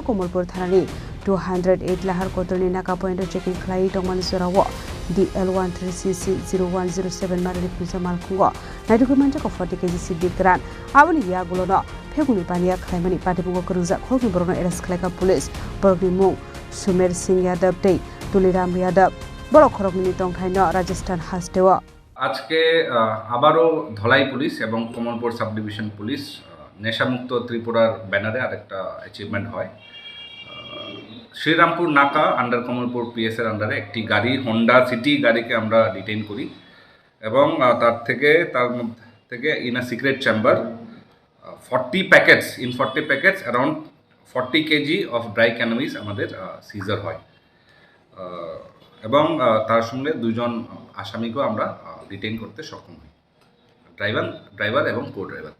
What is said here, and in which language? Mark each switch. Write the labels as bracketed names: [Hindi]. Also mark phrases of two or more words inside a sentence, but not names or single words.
[Kok Borok] Komolpur Thanani 208 Lahar Kotorni Naka Point checking Khlaikha Mansurawo DL13CC 0107 Marini Khungsa Malkhugo Naitugwi Manjakha 40KG Siddi Kwran Abani Yagulono February Pania Khlaimani Patimungo Kwrwngjak Khoroknwi Borokno arrest Khlaikha police Borokni Mung Sumer Singh Yadav Dei Tuliram Yadav Borok Khoroknwi Tongthaino Rajasthan Hastewa [Bangla] আজকে আবারও ধলাই পুলিশ এবং কমলপুর সাব ডিভিশন পুলিশ নেশামুক্ত ত্রিপুরার ব্যানারে আরেকটা অ্যাচিভমেন্ট হয়। শ্রীরামপুর নাকা আন্ডার কমলপুর পিএস এর আন্ডারে একটি গাড়ি হোন্ডা সিটি গাড়িকে আমরা ডিটেইন করি এবং তার থেকে [English] in a secret chamber 40 packets around 40 kg of dry cannabis [Bangla] আমাদের সিজার হয় এবং তার সঙ্গে দুজন আসামিকেও আমরা ডিটেইন করতে সক্ষম হই, ড্রাইভার এবং কো ড্রাইভারকে।